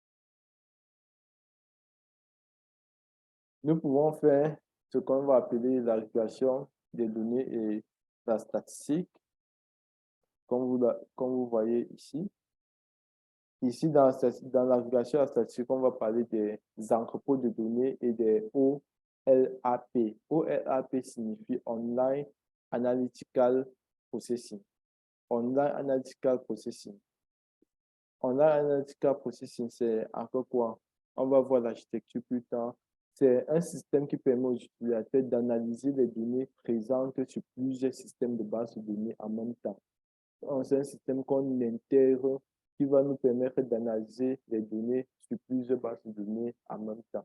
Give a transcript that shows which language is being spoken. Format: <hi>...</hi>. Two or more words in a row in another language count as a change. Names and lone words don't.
<fr>Nous pouvons faire ce qu'on va appeler la régulation des données et la statistique, comme vous voyez ici. Ici, dans la régulation et la statistique, on va parler des entrepôts de données et des OLAP. OLAP signifie</fr> <en>Online Analytical Processing. Online Analytical Processing. Online Analytical Processing,</en> <fr>c'est encore quoi? On va voir l'architecture plus tard. C'est un système qui permet aux utilisateurs d'analyser les données présentes sur plusieurs systèmes de base de données en même temps. C'est un système qu'on intègre qui va nous permettre d'analyser les données sur plusieurs bases de données en même temps.</fr>